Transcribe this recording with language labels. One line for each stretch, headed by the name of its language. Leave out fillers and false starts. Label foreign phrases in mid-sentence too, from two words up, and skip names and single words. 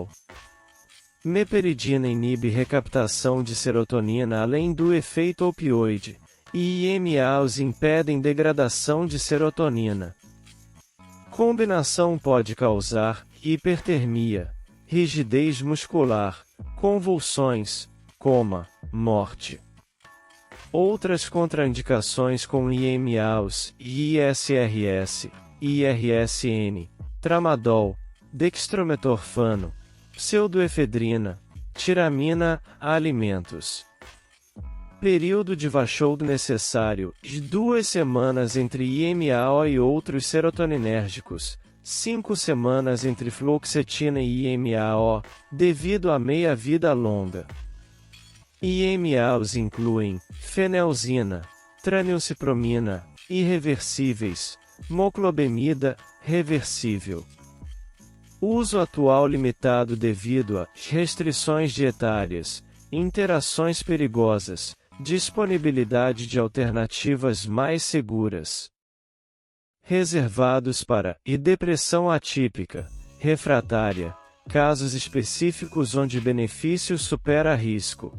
Portuguese: Meperidina inibe recaptação de serotonina além do efeito opioide, e IMAUS impedem degradação de serotonina. Combinação pode causar hipertermia, rigidez muscular, convulsões, coma, morte. Outras contraindicações com IMAUS, ISRS, IRSN, tramadol, dextrometorfano, pseudoefedrina, tiramina, alimentos. Período de Vachold necessário: 2 semanas entre IMAO e outros serotoninérgicos, 5 semanas entre fluoxetina e IMAO, devido à meia-vida longa. IMAOs incluem fenelzina, tranilcipromina, irreversíveis, moclobemida, reversível. Uso atual limitado devido a restrições dietárias, interações perigosas, disponibilidade de alternativas mais seguras. Reservados para depressão atípica, refratária, casos específicos onde benefício supera risco.